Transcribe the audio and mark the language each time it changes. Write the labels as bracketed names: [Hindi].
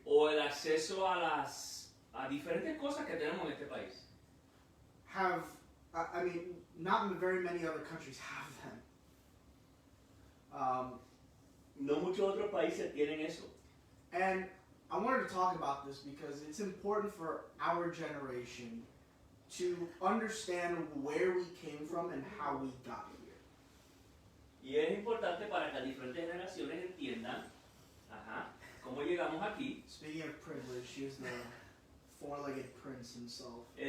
[Spanish] o el acceso a diferentes cosas que tenemos en este país, [English] have, I mean, not very many other countries have them. [Spanish] no muchos otros países tienen eso. [English] And I wanted to talk about this because it's important for our generation to understand where we came from and how we got here. [Spanish] Y es importante para que las diferentes generaciones entiendan, cómo llegamos aquí. [English] Speaking of privilege, here's the four-legged prince himself.